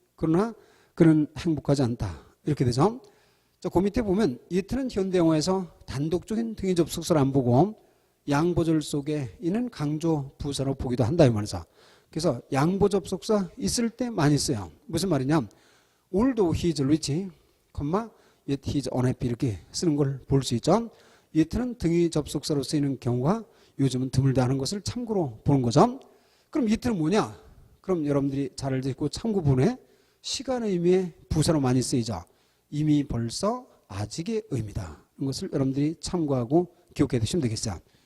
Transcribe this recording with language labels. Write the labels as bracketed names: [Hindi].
[Korean] 그러나 그는 행복하지 않다. 이렇게 되죠. 자, 그 밑에 보면 yet는 현대영어에서 단독적인 등위 접속사를 안 보고 양보절 속에 있는 강조 부사로 보기도 한다 이 말이죠. 그래서 양보 접속사 있을 때 많이 써요. 무슨 말이냐? [English] Although he is rich, yet he is unhappy 이렇게 쓰는 걸 볼 수 있죠. [Korean] yet는 등위 접속사로 쓰이는 경우가 요즘은 드물다 하는 것을 참고로 보는 거죠. 그럼 yet는 뭐냐? 그럼 여러분들이 잘 알고 있고 참고분에 시간의 의미의 부사로 많이 쓰이죠. 이미 벌써 아직의 의미다. 이런 것을 여러분들이 참고하고 기억해 두시면 되겠어요.